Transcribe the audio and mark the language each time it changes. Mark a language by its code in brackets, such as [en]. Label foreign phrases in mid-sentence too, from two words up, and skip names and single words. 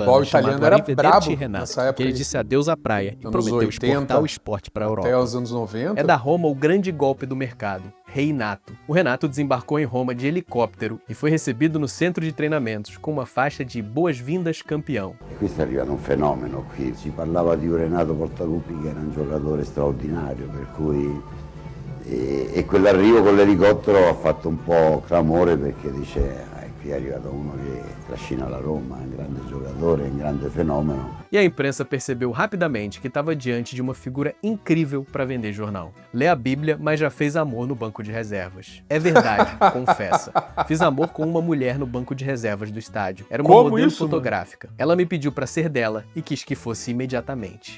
[pt] futebol italiano era brabo Renato, nessa época. Que ele disse adeus à praia e prometeu 80, exportar o esporte para a Europa. Até os anos 90. É da Roma o grande golpe do mercado, Reinato. O Renato desembarcou em Roma de helicóptero e foi recebido no centro de treinamentos com uma faixa de boas-vindas campeão. [it] Questo è arrivato un fenomeno qui, si parlava di un Renato Portaluppi che era un giocatore straordinario, per cui e quell'arrivo con l'elicottero ha fatto un po' clamore perché dice qui è arrivato uno che trascina la Roma, è un grande giocatore, è un grande fenomeno. [pt] E a imprensa percebeu rapidamente que estava diante de uma figura incrível para vender jornal. Lê a Bíblia, mas já fez amor no banco de reservas. É verdade, confessa. Fiz amor com uma mulher no banco de reservas do estádio. Era uma modelo fotográfica. Ela me pediu para ser dela e quis que fosse imediatamente.